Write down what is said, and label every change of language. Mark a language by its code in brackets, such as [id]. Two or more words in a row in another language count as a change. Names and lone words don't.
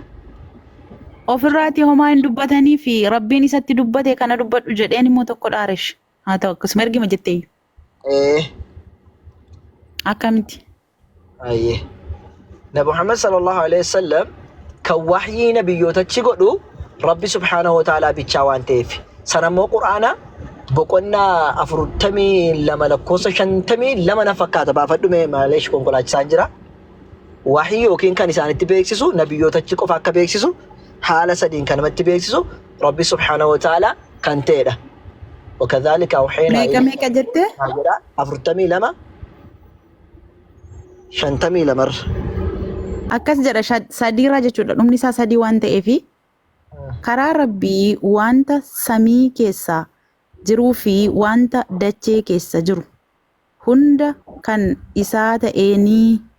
[om] ofirraatii homaa hin dubbatanii fi rabbiin isatti dubbate kana dubbadhu jedheen immoo tokko dhaaresh haa ta'u akkasuma ergima jetteeyyu akkamitti Ayyee. Nabi Muhammad [ar] صلى الله عليه وسلم [om] kan wahyii nabiyyootatti godhu Rabbi [ar] سبحانه وتعالى [om] bichaa waan ta'eef. Sanammoo Qur'aana boqonnaa 42 lakkoofsa 52 na fakkaata baafadhu mee maaleesh konkolaachisaan jira. Wahyii yookiin kan isaanitti beeksisu nabiyyootatti qofa akka beeksisu haala sadiin kan namatti beeksisu Rabbi [ar] سبحانه وتعالى [om] kan ta'edha. [ar] وكذلك أوحينا [om] meeqa jette 42 shantamii lamar. akkas jedha sadiirra jechuudha dhumni isaa sadii waan ta'eefi karaa rabbii wanta samii keessa jiruu fi wanta dachee keessa jiru hunda kan isaa ta'eenii